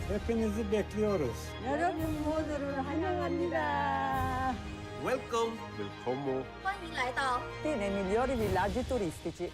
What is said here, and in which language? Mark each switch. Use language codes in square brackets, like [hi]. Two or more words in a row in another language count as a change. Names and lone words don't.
[tr] Hepinizi bekliyoruz. [ko] 여러분 모두를 환영합니다. [en] Welcome. [zh] 欢迎来到 [it] Nei migliori villaggi turistici.